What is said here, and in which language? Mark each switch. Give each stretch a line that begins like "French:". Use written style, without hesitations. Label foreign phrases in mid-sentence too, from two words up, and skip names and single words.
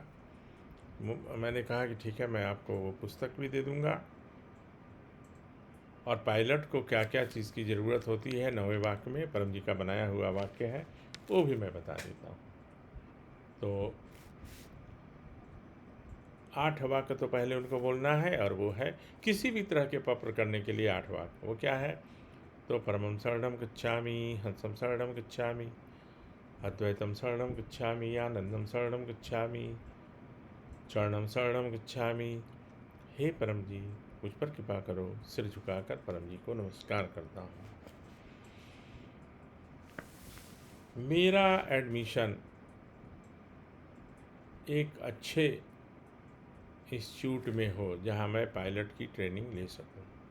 Hindi: मैंने कहा कि ठीक है, मैं आपको वो पुस्तक भी दे दूँगा, और पायलट को क्या क्या चीज़ की ज़रूरत होती है 9वें वाक्य में, परम जी का बनाया हुआ वाक्य है, वो भी मैं बता देता हूँ। तो 8 वाक्य तो पहले उनको बोलना है, और वो है किसी भी तरह के पत्र करने के लिए 8 वाक्य। वो क्या है?
Pali: तो परमं शरणं गच्छामि, हंसं शरणं गच्छामि, अद्वैतं शरणं गच्छामि, आनंदं शरणं गच्छामि, चरणं शरणं गच्छामि।
Hindi: हे परम जी, मुझ पर कृपा करो। सिर झुकाकर परम जी को नमस्कार करता हूँ। मेरा एडमिशन एक अच्छे इंस्टीट्यूट में हो जहाँ मैं पायलट की ट्रेनिंग ले सकूँ।